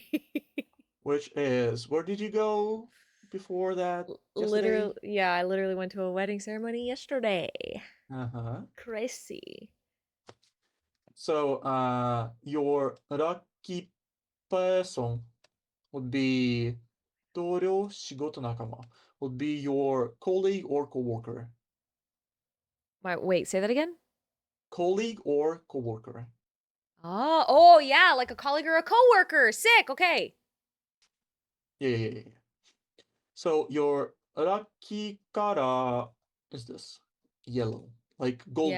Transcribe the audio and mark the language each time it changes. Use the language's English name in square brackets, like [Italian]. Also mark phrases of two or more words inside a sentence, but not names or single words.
[English] Which is, where did you go before that Literally, yesterday? yeah, I literally went to a wedding ceremony yesterday. Uh-huh. Crazy. So your lucky person would be [Japanese] 同僚、仕事仲間 [English] would be your colleague or coworker. My wait, say that again? Colleague or coworker. Oh yeah, like a colleague or a coworker. Sick. Okay. Yeah, yeah, yeah. So your lucky color is this yellow, like gold